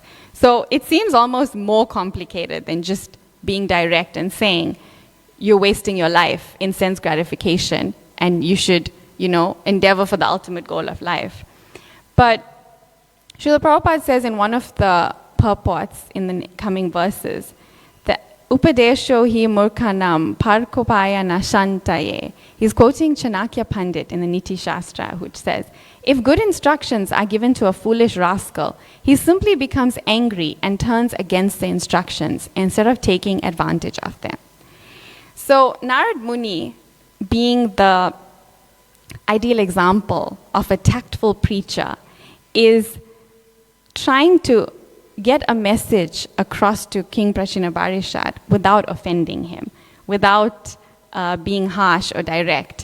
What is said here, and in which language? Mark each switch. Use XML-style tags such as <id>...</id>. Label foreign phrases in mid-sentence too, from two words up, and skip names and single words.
<en>So it seems almost more complicated than just being direct and saying, you're wasting your life in sense gratification and you should, endeavor for the ultimate goal of life. But Srila Prabhupada says in one of the purports in the coming verses that</en> <sa>Upadesho hi murkhanam parkopaya nashantaye.</sa> <en>He's quoting Chanakya Pandit in the Niti Shastra, which says, if good instructions are given to a foolish rascal, he simply becomes angry and turns against the instructions instead of taking advantage of them. So Narad Muni, being the ideal example of a tactful preacher, is trying to get a message across to King Prachinabarishat without offending him, without being harsh or direct.</en>